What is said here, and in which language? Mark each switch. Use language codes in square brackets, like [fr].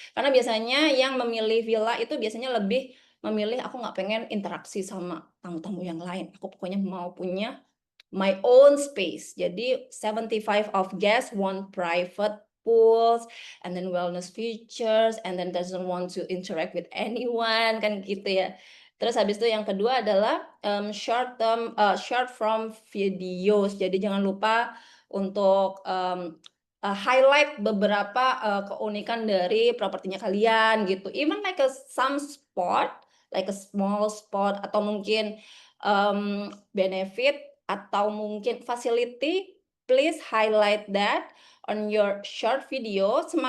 [id] Karena biasanya yang memilih villa itu biasanya lebih memilih, "Aku nggak pengen interaksi sama tamu-tamu yang lain, aku pokoknya mau punya [en] my own space." Jadi 75 of guests want private pools and then wellness features and then doesn't want to interact with anyone [id] kan gitu ya. Terus habis itu yang kedua adalah short form videos. Jadi jangan lupa untuk highlight beberapa keunikan dari propertinya kalian gitu. [en] Even like some spot, like a small spot [id] atau mungkin [en] benefit atau mungkin facility, please highlight that on your short video.